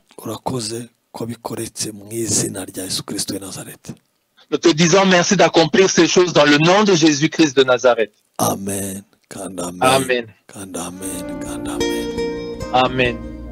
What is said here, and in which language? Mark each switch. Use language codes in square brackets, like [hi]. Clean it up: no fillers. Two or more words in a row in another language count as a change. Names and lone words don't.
[rw] Urakoze ko bikoretse mu izina rya Yesu Kristo de Nazareth. [fr] Nous te disons merci d'accomplir ces choses dans le nom de Jésus-Christ de Nazareth. Amen. Amen. Amen. Amen. Amen. Amen.